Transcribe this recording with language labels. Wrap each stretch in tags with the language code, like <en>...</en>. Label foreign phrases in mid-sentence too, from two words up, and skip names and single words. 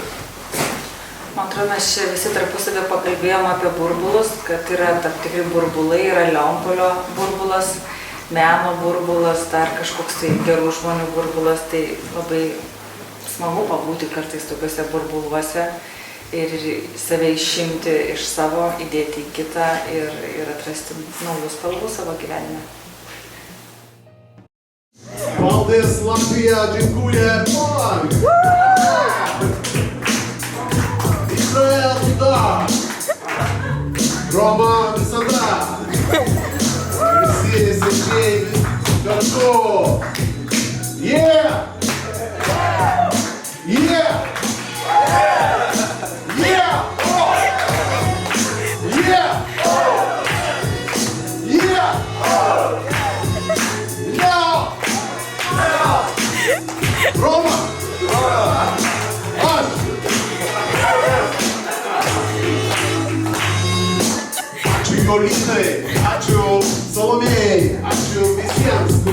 <lt>Man atrodo, mes čia visi tarpusavį pakalbėjom apie burbulus, kad yra tam tikri burbulai, yra Leonpolio burbulas, meno burbulas, dar kažkoks tai gerų žmonių burbulas, tai labai smagu pabūti kartais tokiuose burbuluose ir save išimti iš savo, įdėti į kitą ir atrasti naujus spalvų savo gyvenime. Valdis Latvija,</lt> <pl>dziękuję, Poland!</pl> <ru>Izrael, da!</ru> <lt>Roma, visada! Visi svečiai kartu!</lt> <en>Yeah! Yeah! Yeah! Yeah! Yeah! No!</en> <lt>Roma! Aš! Ačiū Jolinai, ačiū Salomėjai, ačiū visiems.</lt>